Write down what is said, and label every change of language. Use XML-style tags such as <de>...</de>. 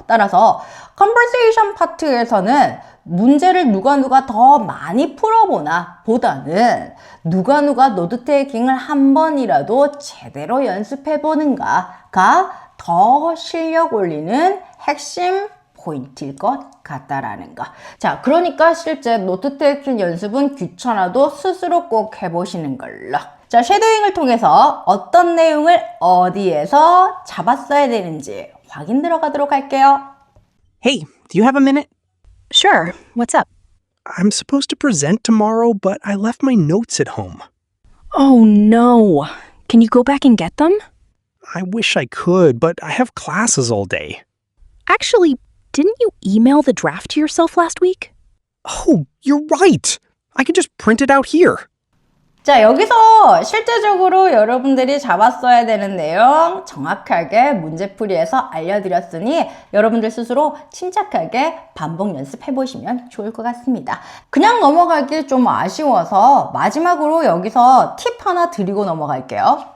<ko>따라서 컨버세이션 파트에서는 문제를 누가 더 많이 풀어보나 보다는 누가 노트 테이킹을 한 번이라도 제대로 연습해보는가가 더 실력 올리는 핵심 포인트일 것 같다라는 거. 자, 그러니까 실제 노트 테이킹 연습은 귀찮아도 스스로 꼭 해보시는 걸로. 자, 쉐도잉을 통해서 어떤 내용을 어디에서 잡았어야 되는지 확인 들어가도록 할게요.</ko> <en>Hey, do you have a minute? Sure, what's up? I'm supposed to present tomorrow, but I left my notes at home. Oh no. Can you go back and get them? I wish I could, but I have classes all day. Actually, didn't you email the draft to yourself last week? Oh, you're right. I can just print it out here.</en> <ko>자, 여기서 실제적으로 여러분들이 잡았어야 되는 내용 정확하게 문제풀이에서 알려드렸으니 여러분들 스스로 침착하게 반복 연습해보시면 좋을 것 같습니다. 그냥 넘어가기 좀 아쉬워서 마지막으로 여기서 팁 하나 드리고 넘어갈게요.</ko>